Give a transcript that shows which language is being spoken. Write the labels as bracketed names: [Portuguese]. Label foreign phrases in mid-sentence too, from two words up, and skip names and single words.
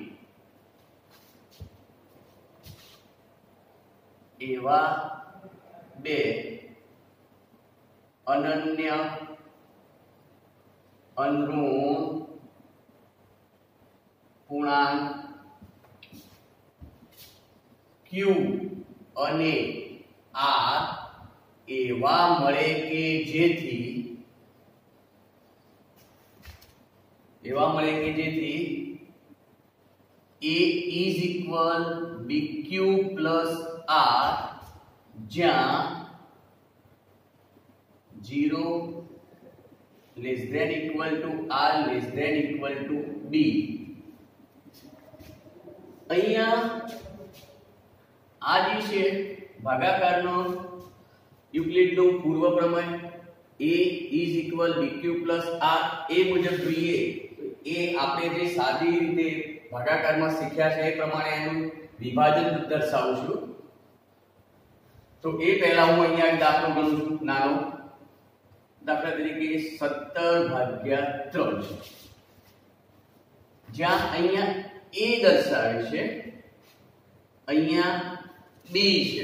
[Gujarati] એવા 2 અનન્ય અનઋણ પૂર્ણાંક q અને r એવા મળે કે જેથી [English] a is equal bq plus r, જ્યાં 0 less than equal to r less than equal to b. [Gujarati] અહીંયા આ જે છે ભાગાકારનો યુક્લિડનો પૂર્વ પ્રમેય [English] a is equal bq plus r [Gujarati] એ મુજબ જોઈએ તો એ આપણે જે સાદી રીતે ભાગાકારમાં શીખ્યા છે એ પ્રમાણે એનું વિભાજન દર્શાવું છું. તો એ પહેલા હું અહીંયા એક દાખલો ગણું છું નાનો. દાખલા તરીકે 17/3 છે, જ્યાં અહીંયા a દર્શાવે છે, અહીંયા b છે.